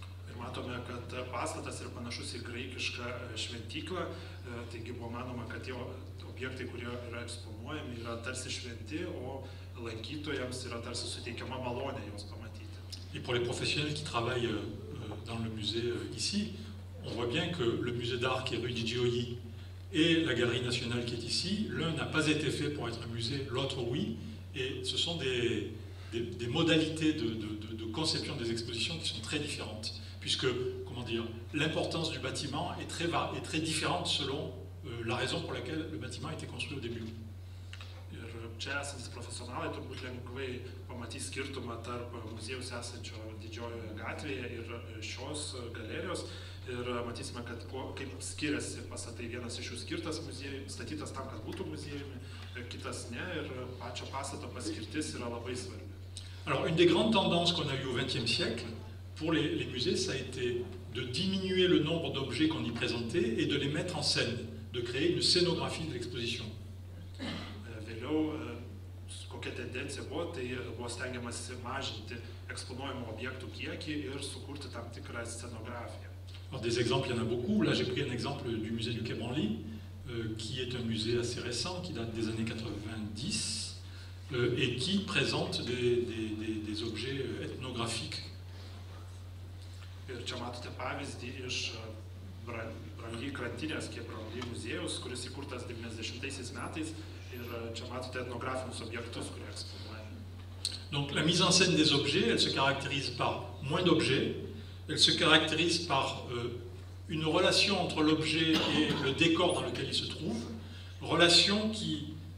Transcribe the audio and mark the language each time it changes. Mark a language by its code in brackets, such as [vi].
[lt] Ir matome, kad pastatas yra panašus į graikišką šventyklą, taigi buvo manoma, kad tie objektai, kurie yra eksponuojami, yra tarsi šventi, o lankytojams yra tarsi suteikiama malonė juos pamatyti. [fr] Et pour les professionnels qui travaillent dans le musée ici, on voit bien que le musée d'art qui est rue di Gioia et la Galerie nationale qui est ici, l'un n'a pas été fait pour être un musée, l'autre oui, et ce sont des modalités de conception des expositions qui sont très différentes, puisque, comment dire, l'importance du bâtiment est très différente selon la raison pour laquelle le bâtiment a été construit au début. [lt] Ir čia esantis profesionalai turbūt lengvai pamatys skirtumą tarp muziejaus esančio Didžiojoje gatvėje ir šios galerijos. Ir matysime, kad kaip skiriasi pastatai. Vienas iš jų skirtas muziejui, statytas tam, kad būtų muziejumi, kitas ne, ir pačio pastato paskirtis yra labai svarbi. [fr] Alors, une des grandes tendances qu'on a eues au XXe siècle pour les musées, ça a été de diminuer le nombre d'objets qu'on y présentait et de les mettre en scène, de créer une scénographie de l'exposition. [lt] Vėliau, kokia tendencija buvo, tai buvo stengiamasi mažinti eksponuojamų objektų kiekį ir sukurti tam tikrą scénografiją. [fr] Alors, des exemples, il y en a beaucoup. Là, j'ai pris un exemple du musée du Quai Branly, qui est un musée assez récent, qui date des années 90, et qui présente des objets ethnographiques. [lt] Ir čia matote pavyzdį iš Branly krantinės Quai Branly muziejaus, kuris įkurtas 90 metais, ir čia matote etnografinius objektus, kurie eksponuojami. [fr] Donc la mise en scène des objets, elle se caractérise par moins d'objets, elle se caractérise par une relation entre l'objet et le décor dans lequel il se trouve, relation qui